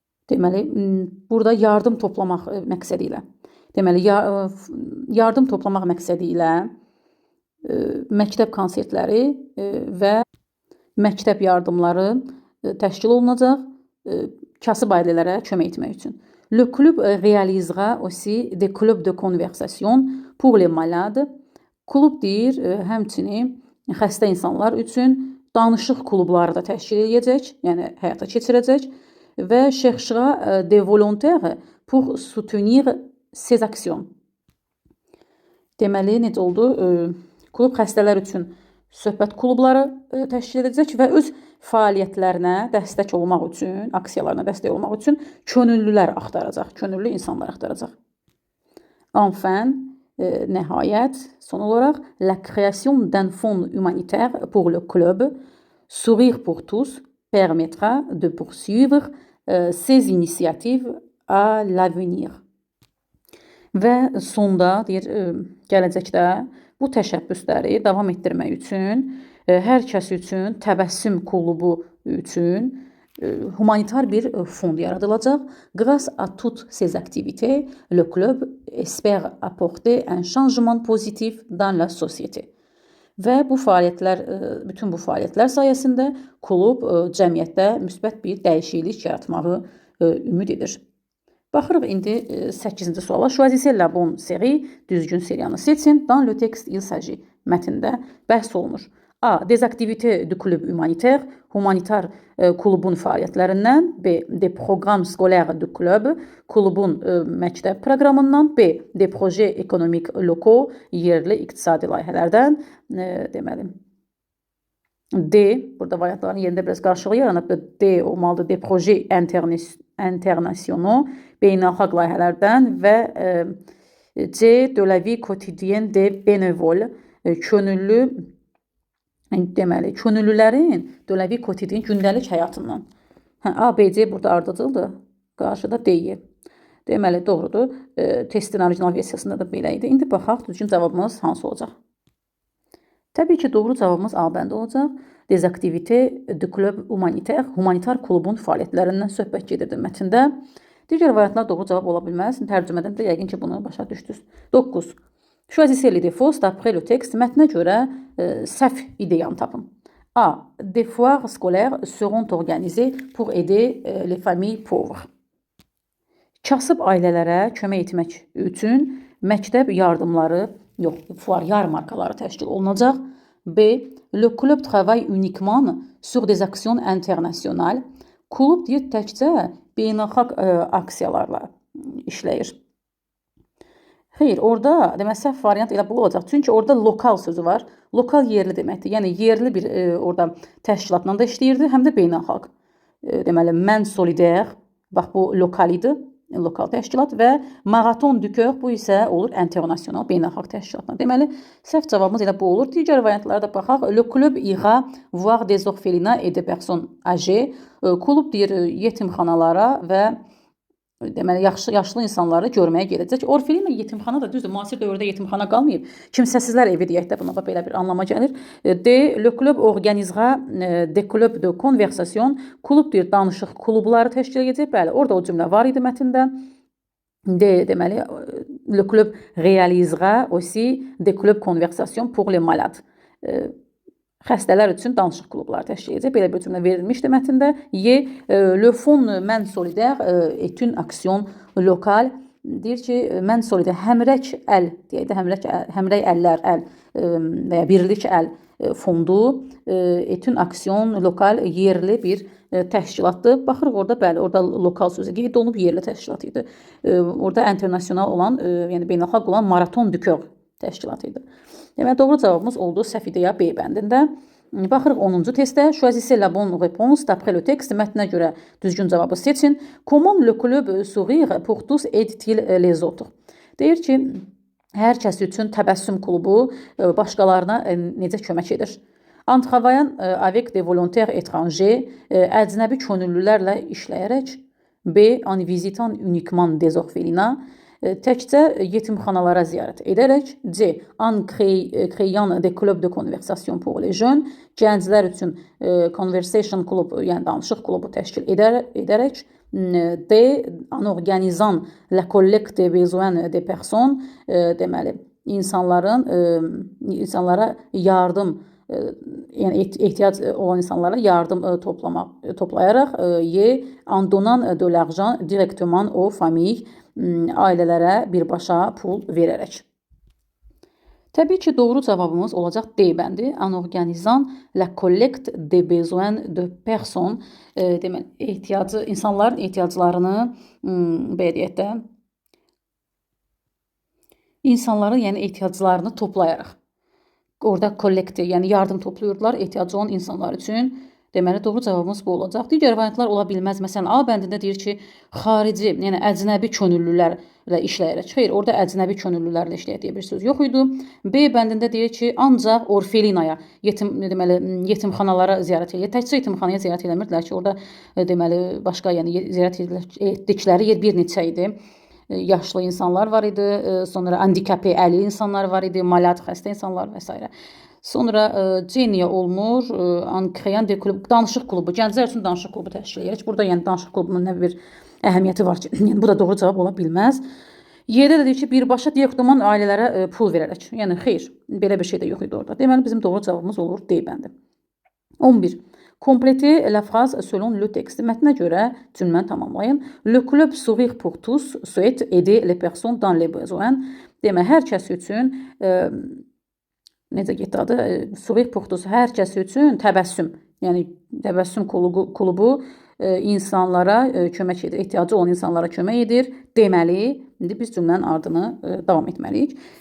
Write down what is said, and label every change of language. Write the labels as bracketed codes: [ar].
[az] Deməli, burada yardım toplamaq məqsədi ilə. Deməli, yardım toplamaq məqsədi ilə məktəb konsertləri və məktəb yardımları təşkil olunacaq kasıb ailələrə kömək etmək üçün. [fr] Le club réalisera aussi des clubs de conversation pour les malades. [az] Klub deyir, həmçinin xəstə insanlar üçün danışıq klubları da təşkil edəcək, yəni həyata keçirəcək və [fr] cherchera des volontaires pour soutenir ces actions. [az] Deməli, necə oldu? Klub xəstələr üçün söhbət klubları təşkil edəcək və öz fəaliyyətlərinə dəstək olmaq üçün, aksiyalarına dəstək olmaq üçün könüllülər axtaracaq, könüllü insanlar axtaracaq. [fr] Enfin, [az] nəhayət, son olaraq, [fr] la création d'un fonds humanitaire pour le club Sourire pour tous permettra de poursuivre ces initiatives à l'avenir. [az] Və sonda, deyir, gələcəkdə bu təşəbbüsləri davam etdirmək üçün hər kəs üçün təbəssüm klubu üçün humanitar bir fond yaradılacaq. [fr] Grâce à toutes ces activités, le club espère apporter un changement positif dans la société. [az] Və bu fəaliyyətlər, bütün bu fəaliyyətlər sayəsində klub cəmiyyətdə müsbət bir dəyişiklik yaratmağı ümid edir. Baxırıq indi 8-ci suala. [fr] Choisissez la bonne série, [az] düzgün seriyanı seçin. [fr] Dans le texte il s'agit. [az] Mətndə bəhs olunur. [fr] A. Des activités du club humanitaire, [az] humanitar klubun fəaliyyətlərindən. [fr] B. Des programmes scolaires du club, [az] klubun məktəb proqramından. [fr] B. Des projets économiques locaux, [az] yerli iqtisadi layihələrdən. Deməli, D. Burada variantların yerində biraz qarşılığı yaranıb. D olmalıdır. [fr] Des projets internationaux, [az] beynəlxalq layihələrdən və C. [fr] De la vie quotidienne des bénévoles, [az] könüllü deməli, könüllülərin [fr] de la vie quotidienne [az] gündəlik həyatından. A, B, C burada ardıcıldır. Qarşıda D-yi. Deməli, doğrudur. Testin orijinal versiyasında da belə idi. İndi baxaq, düzgün cavabımız hansı olacaq? Təbii ki, doğru cavabımız A bəndə olacaq. [fr] Des activités du club humanitaire, [az] humanitar klubun fəaliyyətlərindən söhbət gedirdi mətndə. Digər variantlar doğru cavab ola bilməz. Tərcümədən də yəqin ki, bunu başa düşdünüz. 9. [fr] Choisissez les défauts d'après le texte. [az] Mətnə görə səhv ideyanı tapın. A. [fr] Des foires scolaires seront organisées pour aider les familles pauvres. [az] Kasıb ailələrə kömək etmək üçün məktəb yardımları, fuar yarmarkaları təşkil olunacaq. B. [fr] Le club travaille uniquement sur des actions internationales. [az] Klub deyir təkcə beynəlxalq aksiyalarla işləyir. Xeyr, orada demək səhv variant elə bu olacaq. Çünki orada lokal sözü var. Lokal yerli deməkdir. Yəni yerli bir orada təşkilatla da işləyirdi, həm də beynəlxalq. Deməli, Main Solidaire Bax, bu lokal idi, lokal təşkilat və Maraton du Cœur bu isə olur internasional, beynəlxalq təşkilatlar. Deməli, səhv cavabımız elə bu olur. Digər variantlara da baxaq. [fr] Le club ira voir des orphelinats et des personnes âgées. [az] Klub deyir yetimxanalara və deməli yaşlı insanları görməyə gedəcək. Orfelina yetimxana da düzdür, müasir dövrdə yetimxana qalmayıb. Kimsəsizlər evi deyək də, buna belə bir anlama gəlir. [fr] Le club organisera des clubs de conversation. [az] Klub deyir danışıq klubları təşkil edəcək. Bəli, orada o cümlə var idi mətndə. [fr] Deməli, le club réalisera aussi des clubs conversation pour les malades. [az] Xəstələr üçün danışıq klubları təşkil edəcək. Belə bir cümlə verilmişdi mətndə. [fr] Le Fonds Main Solidaire est une action locale. [az] Deyir ki, Main Solidaire, həmrək əl deyək də, həmrək əllər, əl və ya birlik əl fondu [fr] est une action lokal, [az] yerli bir təşkilatdır. Baxırıq orada, bəli, orada lokal sözü qeyd olunub, yerli təşkilat idi. Orada internasional olan, yəni beynəlxalq olan Maraton du Cœur təşkilatı idi. Deməli, doğru cavabımız oldu səhv idi ya B bəndində. Baxırıq 10-cu testə. [fr] Choisissez la bonne réponse d'après le texte. [az] Mətnə görə düzgün cavabı seçin. [fr] Comment le club sourire pour tous aide-t-il les autres? [az] Deyir ki, hər kəs üçün təbəssüm klubu başqalarına necə kömək edir? [fr] En travaillant avec des volontaires étrangers, [az] əcnəbi könüllülərlə işləyərək. B. [fr] En visitant uniquement des orphelinats. [az] Təkcə yetimxanalara ziyarət edərək. C. [fr] En créant des clubs de conversation pour les jeunes. [az] Gənclər üçün conversation klub, yəni danışıq klubu təşkil edərək. D. [fr] En organisant la collecte des besoins des personnes. [az] Deməli, insanlara yardım, yəni ehtiyac olan insanlara yardım toplayaraq. Y. [fr] En donnant de l'argent directement aux familles. [az] Ailələrə birbaşa pul verərək. Təbii ki, doğru cavabımız olacaq D bəndi. [fr] En organisant la collecte des besoins de personnes. [az] Deməli, insanların ehtiyaclarını, belə deyək də, insanların yəni ehtiyaclarını toplayaraq. Orada kollektiv, yəni yardım toplayırdılar ehtiyacı olan insanlar üçün. Deməli, doğru cavabımız bu olacaq. Digər variantlar ola bilməz. Məsələn, A bəndində deyir ki, xarici, yəni əcnəbi könüllülərlə işləyərək. Xeyr, orada əcnəbi könüllülərlə işləyək deyə bir söz yox idi. B bəndində deyir ki, ancaq orfelinaya, yetimxanalara ziyarət edir. Təkcə yetimxanaya ziyarət eləmirdilər ki, orada deməli başqa, yəni ziyarət etdikləri yer bir neçə idi. Yaşlı insanlar var idi, sonra handikapı, əlil insanlar var idi, malad, xəstə insanlar və s. Sonra C-niyə olmur, [fr] en créant des clubs, [az] danışıq klubu, gənclər üçün danışıq klubu təşkil edirik. Burada yəni danışıq klubunun nə bir əhəmiyyəti var ki, yəni bu da doğru cavab ola bilməz. Y-də də deyir ki, birbaşa direktman ailələrə pul verərək. Yəni xeyr, belə bir şey də yox idi orada. Deməli, bizim doğru cavabımız olur D bəndi. 11. [fr] Complétez la phrase selon le texte. [az] Mətnə görə cümləni tamamlayın. [fr] Le club sourire pour tous souhaite aider les personnes dans les besoins. [az] Deməli, hər kəs üçün necə getdi adı? Sourire pour tous, hər kəs üçün təbəssüm. Yəni təbəssüm klubu insanlara kömək edir, ehtiyacı olan insanlara kömək edir. Deməli, indi biz cümlənin ardını davam etməliyik.